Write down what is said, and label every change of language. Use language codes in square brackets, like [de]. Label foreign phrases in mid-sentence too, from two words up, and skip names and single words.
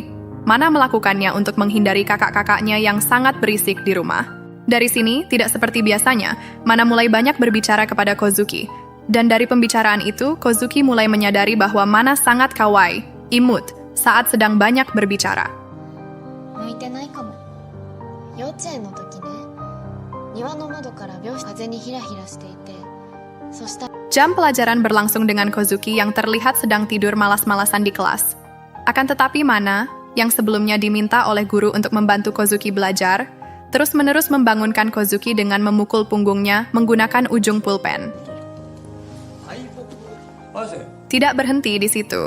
[id] Mana melakukannya untuk menghindari kakak-kakaknya yang sangat berisik di rumah. Dari sini, tidak seperti biasanya, Mana mulai banyak berbicara kepada Kozuki. Dan dari pembicaraan itu, Kozuki mulai menyadari bahwa Mana sangat kawaii, imut, saat sedang banyak berbicara. [ja] 向いてないかも。幼稚園の時ね、庭の窓から風にひらひらしていて、そしたら [id] Jam pelajaran berlangsung dengan Kozuki yang terlihat sedang tidur malas-malasan di kelas. Akan tetapi Mana, yang sebelumnya diminta oleh guru untuk membantu Kozuki belajar, terus-menerus membangunkan Kozuki dengan memukul punggungnya menggunakan ujung pulpen. Tidak berhenti di situ.